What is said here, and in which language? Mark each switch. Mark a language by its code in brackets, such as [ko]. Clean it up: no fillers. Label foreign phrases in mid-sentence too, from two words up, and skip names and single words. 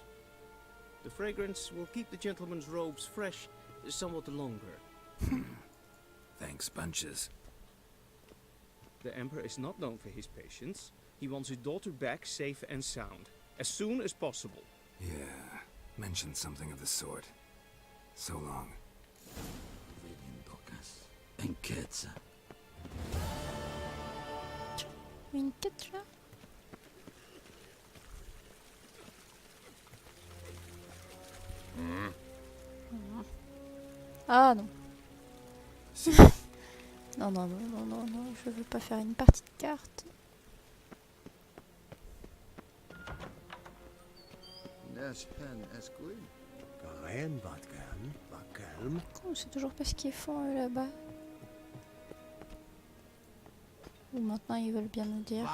[en] The fragrance will keep the gentleman's robes fresh somewhat longer. Thanks, bunches. The Emperor is not known for his patience. He wants his daughter back safe and sound, as soon as possible. Yeah, mentioned something of the sort. So long. [fr] Une quête. Une quête là? Ah non. Non, non, non, non, non, non, je veux pas faire une partie de cartes. Oh, c'est toujours pas ce qu'ils font eux là-bas. Ou maintenant ils veulent bien nous dire.